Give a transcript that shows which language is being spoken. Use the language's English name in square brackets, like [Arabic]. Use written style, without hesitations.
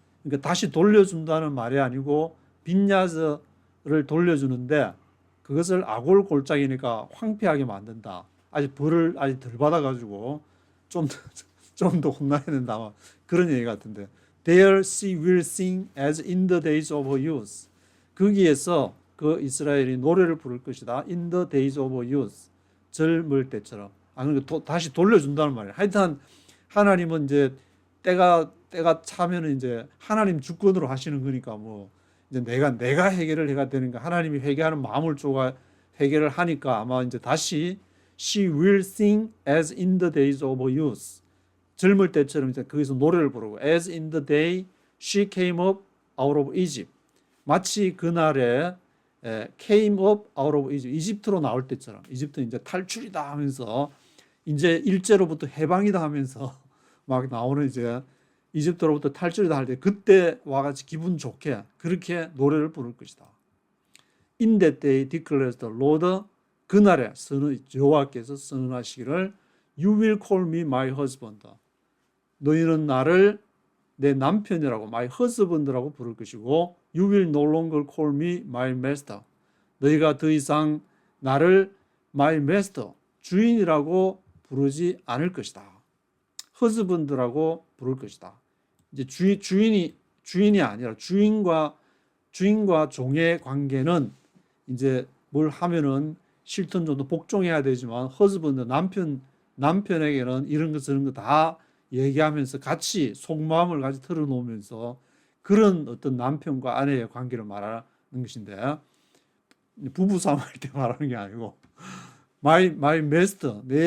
[Korean] 그러니까 다시 돌려준다는 말이 아니고 빈야스를 돌려주는데 그것을 아골 골짜기니까 황폐하게 만든다. 아직 벌을 아직 덜 받아가지고 좀 더 혼나야 된다. 그런 얘기 같은데. [English] There she will sing as in the days of her youth. [Korean] 거기에서 그 이스라엘이 노래를 부를 것이다. [English] In the days of her youth. [Korean] 젊을 때처럼. 그러니까 다시 돌려준다는 말이에요. 하여튼 하나님은 이제 때가 차면은 이제 하나님 주권으로 하시는 거니까 뭐 이제 내가 해결을 해야 되니까 하나님이 회개하는 마음을 쪼가 회개를 하니까 아마 이제 다시 [English] she will sing as in the days of her youth. [Korean] 젊을 때처럼 이제 거기서 노래를 부르고 [English] as in the day she came up out of Egypt. [Korean] 마치 그날에 [English] came up out of Egypt. [Korean] 이집트로 나올 때처럼 이집트 이제 탈출이다 하면서 이제 일제로부터 해방이다 하면서 막 나오는 이제 이집트로부터 탈출이다 할 때 그때 와같이 기분 좋게 그렇게 노래를 부를 것이다. [English] In that day declares the Lord [Korean] 그날에 여호와께서 선언하시기를 [English] You will call me my husband. [Korean] 너희는 나를 내 남편이라고 my husband라고 부를 것이고 [English] You will no longer call me my master. [Korean] 너희가 더 이상 나를 my master 주인이라고 부르지 않을 것이다. husband라고 부를 것이다. 이제 주인이 아니라 주인과 종의 관계는 이제 뭘 하면은 싫든 좀더 복종해야 되지만 husband 남편에게는 이런 거 저런 거 다 얘기하면서 같이 속마음을 같이 털어놓으면서 그런 어떤 남편과 아내의 관계를 말하는 것인데 부부싸움 할 때 말하는 게 아니고 my master